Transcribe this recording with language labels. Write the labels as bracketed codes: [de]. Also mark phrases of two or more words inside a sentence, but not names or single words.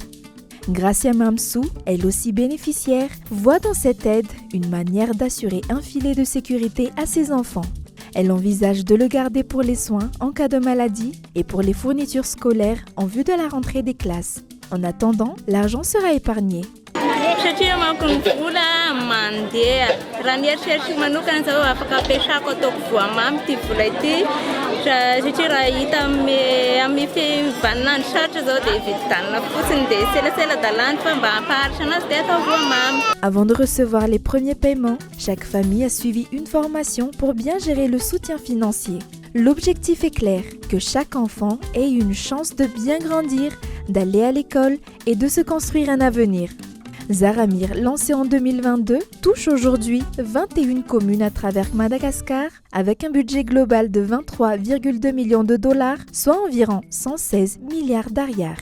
[fr] Gracia Mamsou, elle aussi bénéficiaire, voit dans cette aide une manière d'assurer un filet de sécurité à ses enfants. Elle envisage de le garder pour les soins en cas de maladie et pour les fournitures scolaires en vue de la rentrée des classes. En attendant, l'argent sera épargné. [mg] Satria manko ny vola mandeha raha ny eritreritry manokana zao afaka ampiasako ataoko voamamy ty vola ity satria raha hita amin'ny fivaninandro sarotra zao dia viditanana fotsiny dia selasela dalany fa mba hampaharitra anazy dia atao voamamy. [fr] Avant de recevoir les premiers paiements, chaque famille a suivi une formation pour bien gérer le soutien financier. L'objectif est clair, que chaque enfant ait une chance de bien grandir, d'aller à l'école et de se construire un avenir. Zaramir, lancé en 2022, touche aujourd'hui 21 communes à travers Madagascar avec un budget global de 23,2 millions de dollars, soit environ 116 milliards d'ariars.